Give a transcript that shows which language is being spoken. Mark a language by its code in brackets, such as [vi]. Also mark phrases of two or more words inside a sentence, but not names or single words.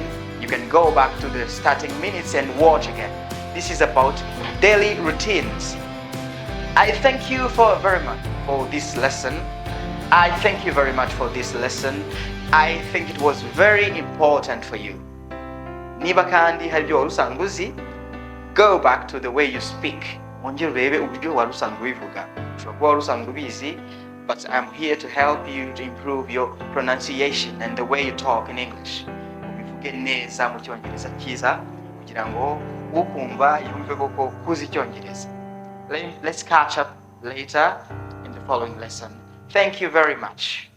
[en] You can go back to the starting minutes and watch again. This is about daily routines. I thank you for very much for this lesson. I thank you very much for this lesson. I think it was very important for you. [rw] Niba kandi hari ibyo wari usanzwe uzi, [en] go back to the way you speak. [rw] Wongere urebe uburyo wari usanzwe ubivuga. Ushobora kuba wari usanzwe ubizi, [en] but I'm here to help you to improve your pronunciation and the way you talk in English. [rw] Ubivuge neza mu Cyongereza cyiza kugira ngo ukumva yumve koko kuzi Icyongereza. [en] Let's catch up later in the following lesson. Thank you very much.